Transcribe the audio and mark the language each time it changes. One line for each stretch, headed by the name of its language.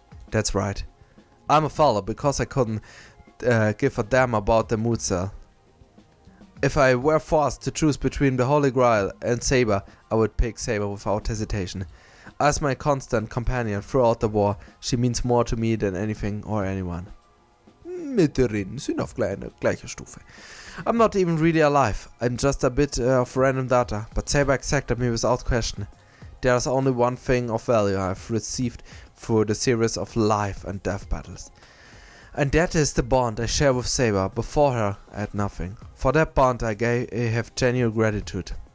English: That's right. I'm a follower because I couldn't give a damn about the mood cell. If I were forced to choose between the Holy Grail and Saber, I would pick Saber without hesitation. As my constant companion throughout the war, she means more to me than anything or anyone.
German: Mit der Rin sind auf gleicher Stufe.
English: I'm not even really alive. I'm just a bit of random data, but Saber accepted me without question. There's only one thing of value I've received through the series of life and death battles. And that is the bond I share with Saber. Before her, I had nothing. For that bond I have genuine gratitude.